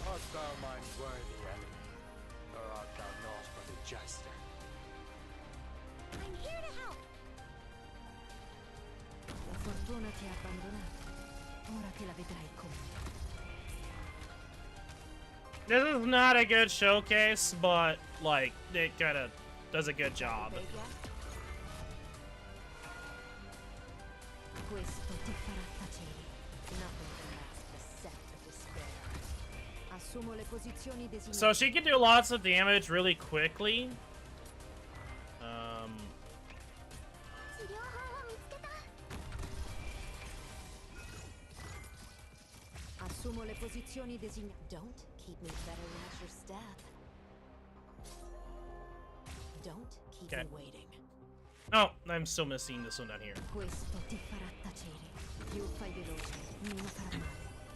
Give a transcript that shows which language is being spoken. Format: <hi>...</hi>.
<en>Art thou mine worthy enemy, or art thou not but a jester? I'm here to help.</en> <it>La fortuna ti ha abbandonato. Ora che la vedrai con me.</it> <en>This is not a good showcase, but like it kind of does a good job.</en> <it>Questo ti farà tacere.</it> <en>Nothing can mask the scent of despair.</en> <it>Assumo le posizioni designate.</it> <en>So she can do lots of damage really quickly.</en> <ja>治療法を見つけた。</ja> <it>Assumo le posizioni designate.</it> <en>Don't keep me bettering at your step. Don't keep me waiting. Oh, I'm still missing this one down here.</en> <it>Questo ti farà tacere. Più fai veloce, meno farà male.</it>